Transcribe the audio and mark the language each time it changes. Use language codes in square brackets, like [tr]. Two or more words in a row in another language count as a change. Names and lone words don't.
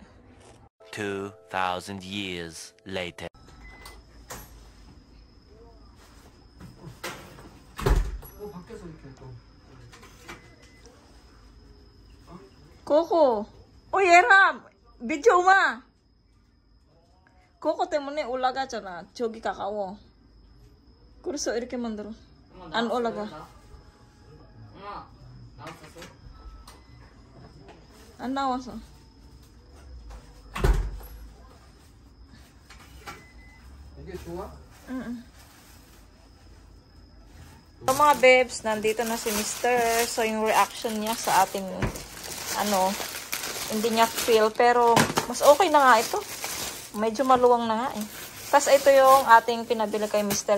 [en] 2,000 years later. Coco! [ko] Uy, Yeram! Video ma! Coco 때문에 올라가잖아. 저기 가까워. 그래서 이렇게 만들어. 안 올라가. 안 나와서. 이게 좋아? 응. [tl] So mga bebs, nandito na si Mr. So yung reaction niya sa ating hindi niya feel, pero mas okay na nga ito. Medyo maluwang na nga eh. Tapos ito yung ating pinabili kay Mr.